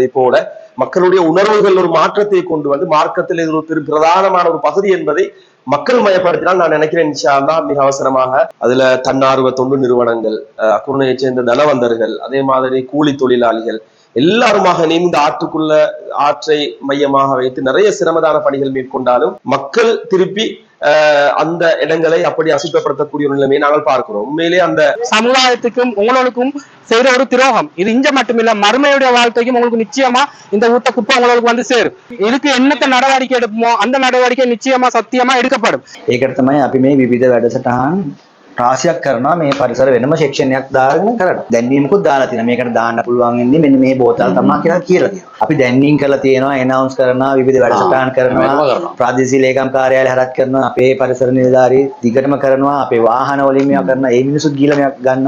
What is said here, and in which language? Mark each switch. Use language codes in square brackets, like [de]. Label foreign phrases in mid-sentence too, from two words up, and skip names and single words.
[ta] போல மக்களுடைய உணர்வுகள் ஒரு மாற்றத்தை கொண்டு வந்து மார்க்கத்தில் இது ஒரு பிரதானமான ஒரு பகுதி என்பதை மக்கள் மயப்படுத்தினால் நான் நினைக்கிறேன் [ar] إن شاء الله [ta] மிக அவசரமாக அதுல தன்னார்வ தொண்டு நிறுவனங்கள், குருணையை சேர்ந்த தனவந்தர்கள், அதே மாதிரி கூலி தொழிலாளிகள் எல்லாருமாக இந்த ஆற்றை மையமாக வைத்து நிறைய சிரமதான பணிகள் மேற்கொண்டாலும் மக்கள் திருப்பி அந்த இடங்களை அப்படி அசுத்தப்படுத்தக்கூடிய ஒரு நிலைமையை நாங்கள் பார்க்கிறோம். உண்மையிலே அந்த சமுதாயத்துக்கும் உங்களுக்கும் செய்யற ஒரு துரோகம். இது இங்க மட்டுமில்ல, மறுமையுடைய வாழ்க்கைக்கும் உங்களுக்கு நிச்சயமா இந்த ஊட்ட குப்பை உங்களுக்கு வந்து சேரும். இதுக்கு என்னத்த நடவடிக்கை எடுப்போமோ அந்த நடவடிக்கை நிச்சயமா சத்தியமா எடுக்கப்படும். [si] ඒකට තමයි අපි මේ විවිධ වැඩසටහන් රාශියක් කරනවා මේ පරිසර වෙනම සෙක්ෂන් එකක් දාගෙන කරනවා. දැන්වීමකුත් දාලා තියෙනවා. මේකට දාන්න පුළුවන් ඉන්නේ මෙන්න මේ බෝතල් තමයි කියලා තියෙනවා. අපි දැන්වීම් කරලා තියෙනවා, එනවුන්ස් කරනවා, විවිධ වැඩසටහන් කරනවා, ප්‍රාදේශීය ලේකම් කාර්යාලය හරත් කරනවා, අපේ පරිසර නිලධාරී දිගටම කරනවා, අපේ වාහන වලින් මේවා කරනවා, ඒ මිනිස්සු ගිහලා මේවා ගන්නවා.